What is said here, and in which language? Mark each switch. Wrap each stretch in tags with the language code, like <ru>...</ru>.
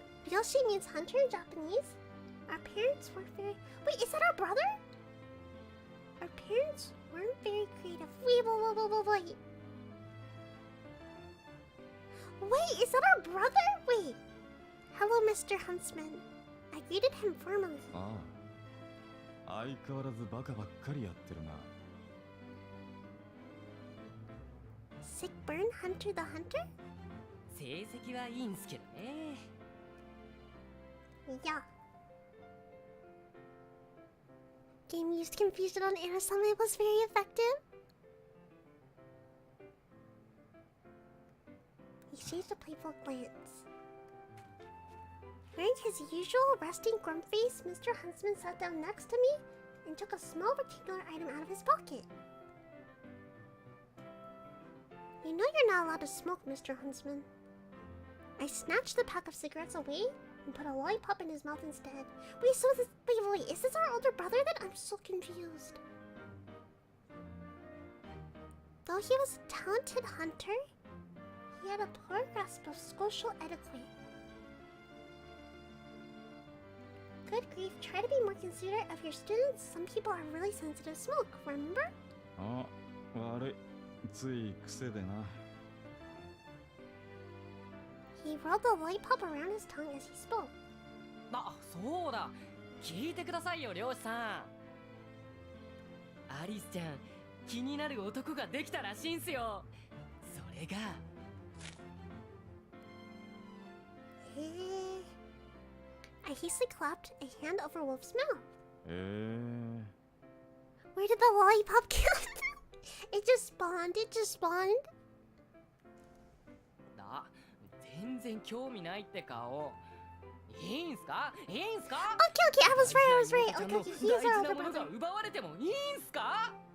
<en>Ryoshi means hunter in Japanese. Our parents weren't very... Wait, is that our brother? Our parents weren't very creative. Wait. Wait, is that our brother? Wait. Hello, Mr. Huntsman. I greeted him formally.</en> <ja>ああ、相変わらずバカばっかりやってるな。</ja> <en>Sick burn, Hunter the Hunter?</en> <ja>成績はいいんすけどね。</ja> <en>Yeah. Game used confusion on Arasame was very effective. He exchanged a playful glance. Wearing his usual resting grump face, Mr. Huntsman sat down next to me and took a small rectangular item out of his pocket. You know you're not allowed to smoke, Mr. Huntsman. I snatched the pack of cigarettes away and put a lollipop in his mouth instead. Wait, so this... Wait, is this our older brother then? I'm so confused. Though he was a talented hunter, he had a poor grasp of social etiquette. Good grief, try to be more considerate of your students. Some people are really sensitive to smoke, remember?</en> <ja>あ、悪い。つい癖でな。</ja> <en>He rolled the lollipop around his tongue as he spoke.</en> <ja>あ、そうだ。聞いてくださいよ、漁師さん。アリスちゃん、気になる男ができたらしいんすよ。それが。</ja> <en>I hastily clapped a hand over Wolf's mouth. え Where did the lollipop come from? It just spawned.</en> <ja>だ、全然興味ないって顔。いいんすか？</ja> <en>Okay, I was right. Okay, he's our older</en> <ja>大事なものが</ja> <en>brother.</en> <ja>奪われてもいいんすか？</ja>